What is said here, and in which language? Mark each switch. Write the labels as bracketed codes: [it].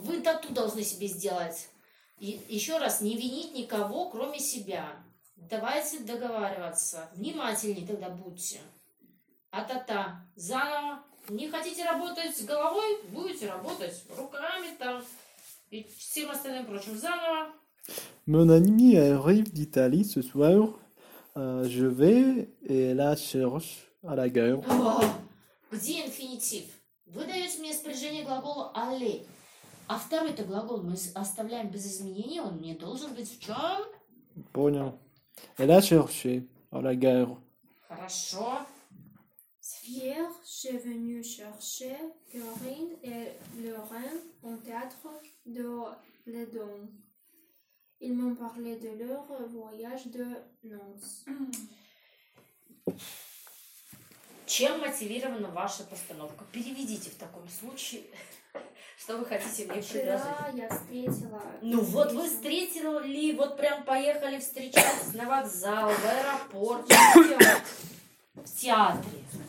[ru] Вы тату должны себе сделать. И еще раз, не винить никого, кроме себя. Давайте договариваться. Внимательнее тогда будьте. А-та-та, заново. Не хотите работать головой, будете работать руками там и всем остальным прочим. Заново. [fr] Mon ami arrive d'Italie ce soir. Je vais et la cherche à la gare. [ru] Где инфинитив? Вы даете мне спряжение глагола «aller». А второй-то глагол мы оставляем без изменений. Он мне должен быть в чем? Понял. [fr] Elle a cherché à la gare. [ru] Хорошо. [fr] Hier, j'ai venu chercher Corinne et Lorraine au théâtre de Ledon. Ils m'ont parlé de leur voyage de noces. [ru] Чем мотивирована ваша постановка? Переведите в таком случае, что вы хотите мне предложить. Вчера я встретила... Ну вот вы встретили, вот прям поехали встречать на вокзал, в аэропорт, в театре.